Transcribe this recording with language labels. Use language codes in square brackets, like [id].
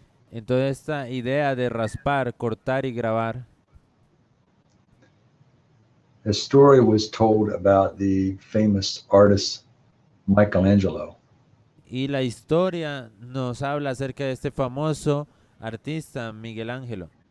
[es] Entonces, esta idea de raspar, cortar y grabar, [en] a story was told about the famous artist Michelangelo. [es] y la historia nos habla acerca de este famoso artista Miguel Ángelo.